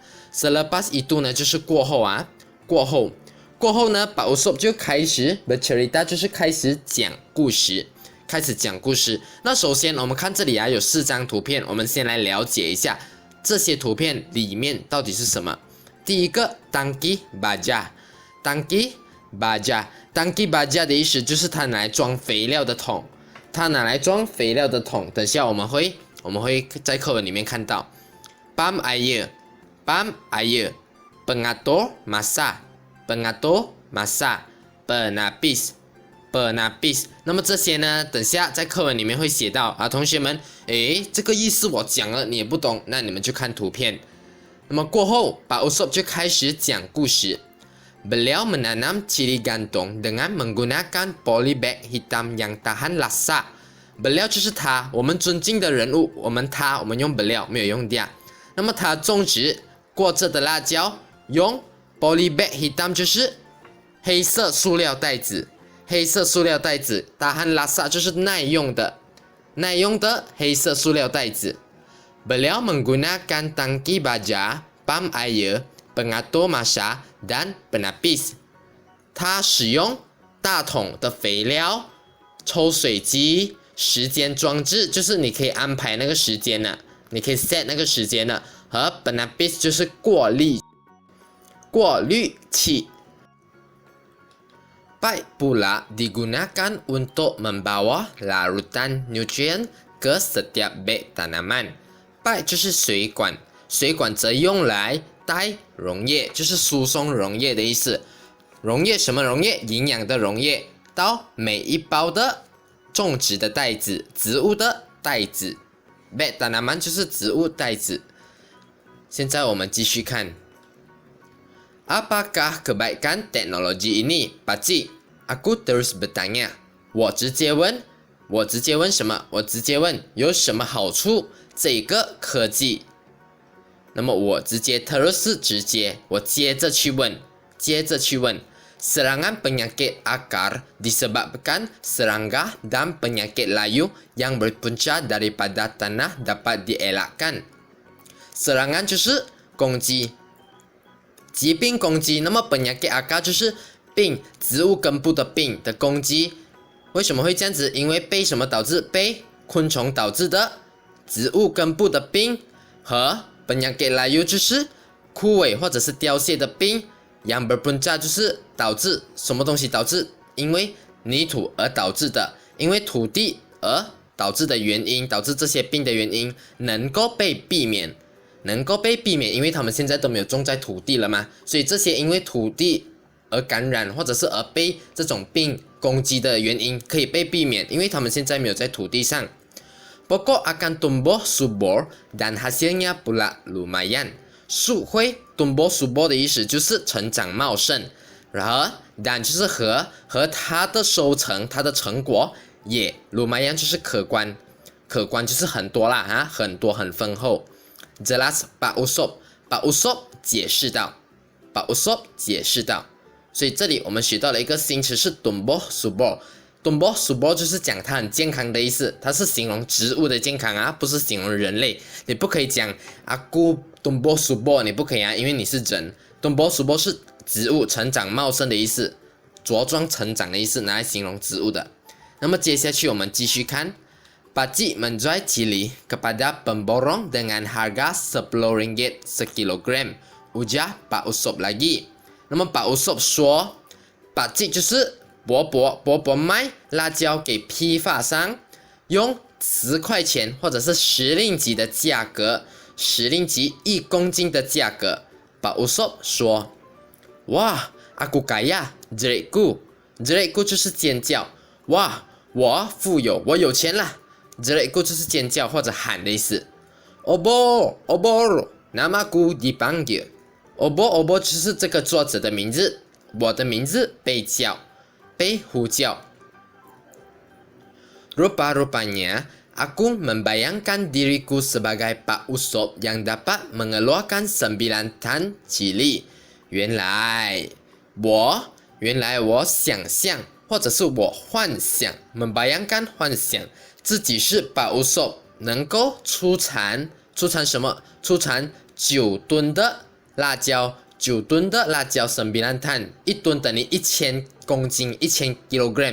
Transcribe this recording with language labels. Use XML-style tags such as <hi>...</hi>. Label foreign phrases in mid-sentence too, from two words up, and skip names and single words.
<ms>Selepas itu</ms> <zh>呢就是过后过后呢 Pak Usop 就开始 bercerita 就是开始讲故事。那首先我们看这里有4张图片，我们先来了解一下这些图片里面到底是什么。第一个</zh> <ms>tangki baja， tangki baja</ms> <zh>的意思就是它拿来装肥料的桶，等下我们会在课文里面看到。</zh> <ms>pam air pengatur massa penapis。</ms> <zh>那么这些呢等下在课文里面会写到同学们这个意思我讲了你也不懂，那你们就看图片。那么过后Pak Usop 就开始讲故事。</zh> <ms>Beliau menanam cili gantung dengan menggunakan polybag hitam yang tahan lasa。</ms> <zh>Beliau 就是他，我们尊敬的人物，我们用 beliau 没有用掉。那么他种植过着的辣椒用</zh> <ms>polybag hitam</ms> <zh>就是黑色塑料袋子，</zh> <ms>tahan lasa</ms> <zh>就是耐用的黑色塑料袋子。</zh> <ms>Beliau menggunakan tangki baja, pam air, pengatur massa dan penapis。</ms> <zh>他使用大桶的肥料、抽水机、时间装置，就是你可以安排那个时间的，你可以 set 那个时间的，和 penapis 就是过滤器。</zh> <ms>Pipe pula digunakan untuk membawa larutan nutrien ke setiap beg tanaman。</ms> <zh>Pipe 就是水管则用来带溶液，就是输送溶液的意思。溶液什么溶液？营养的溶液到每一包的种植的袋子，植物的袋子。</zh> <ms>beg tanaman</ms> <zh>就是植物袋子。现在我们继续看。</zh> <ms>Apakah kebaikan teknologi ini, Pakcik? Aku terus bertanya。</ms> <zh>我直接问我直接问什么？我直接问有什么好处？这个科技。那么我直接 terus 直接，我接着去问。</zh> <ms>Serangan penyakit akar disebabkan serangga dan penyakit layu yang berpunca daripada tanah dapat dielakkan.</ms> <zh>Serangan 就是攻击，疾病攻击。那么</zh> <ms>penyakit akar</ms> <zh>就是病，植物根部的病的攻击。为什么会这样子？因为被什么导致？被昆虫导致的植物根部的病和</zh> <ms>penyakit layu</ms> <zh>就是枯萎或者是凋谢的病。</zh> <ms>yang berpunca</ms> <zh>就是导致什么东西导致？因为泥土而导致的，因为土地而导致的原因，导致这些病的原因能够被避免，因为他们现在都没有种在土地了嘛，所以这些因为土地而感染或者是而被这种病攻击的原因可以被避免，因为他们现在没有在土地上。</zh> <ms>Pokok akan tumbuh subur dan hasilnya pula lumayan。</ms> <zh>树会</zh> <ms>tumbuh subur</ms> <zh>的意思就是成长茂盛，然后 dan 就是和它的收成，它的成果也 lumayan 就是可观就是很多啦啊，很多很丰厚。Jelas Pak Usop 解释道，所以这里我们学到了一个新词是</zh> <ms>tumbuh subur。 tumbuh subur</ms> <zh>就是讲它很健康的意思，它是形容植物的健康啊，不是形容人类。你不可以讲</zh> <ms>aku tumbuh subur，</ms> <zh>你不可以啊，因为你是人。</zh> <ms>tumbuh subur</ms> <zh>是植物成长茂盛的意思，茁壮成长的意思，拿来形容植物的。那么接下去我们继续看。</zh> <ms>Pakcik menjual cili kepada pemborong dengan harga 10 ringgit sekilogram. Ujar Pak Usop lagi。</ms> <zh>那么 Pak Usop 说 ，Pakcik 就是伯伯卖辣椒给批发商，用10块钱或者是10令吉的价格，10令吉1公斤的价格。Pak Usop 说：“哇 ，</zh> <ms>aku kaya，</ms> <zh>jeritku 就是尖叫，哇，我富有，我有钱了。jeritku 就是尖叫或者喊的意思。</zh> <ms>obor namaku dipanggil。</ms> <zh>obor 就是这个作者的名字，我的名字被呼叫。</zh> <ms>Rupa-rupanya aku membayangkan diriku sebagai Pak Usop yang dapat mengeluarkan 9 tan cili。</ms> <zh>原来我想象或者是我幻想 membayangkan 幻想自己是 Pak Usop 能够出产什么？出产9吨的辣椒。9吨的辣椒9 tan， 1吨等于1000公斤，1000 kilogram。</zh>